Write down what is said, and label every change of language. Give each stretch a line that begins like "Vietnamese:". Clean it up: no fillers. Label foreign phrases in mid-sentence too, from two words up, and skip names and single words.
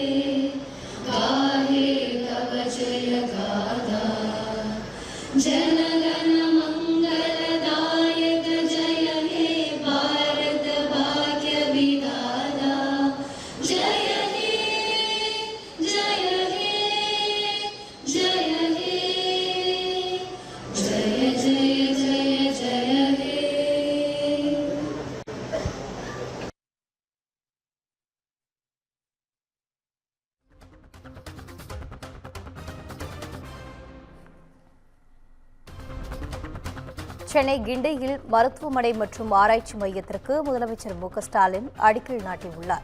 Bangla: গাহে তব জয় গাথা জনগণ মঙ্গলদায়ক জয় হে ভারত ভাগ্য বিধাতা জয় হে জয় হে জয় হে জয় জয় জয় জয় হে.
Tamil: சென்னை கிண்டியில் மருத்துவமனை மற்றும் ஆராய்ச்சி மையத்திற்கு முதலமைச்சர் மு.க.ஸ்டாலின் அடிக்கல் நாட்டியுள்ளார்.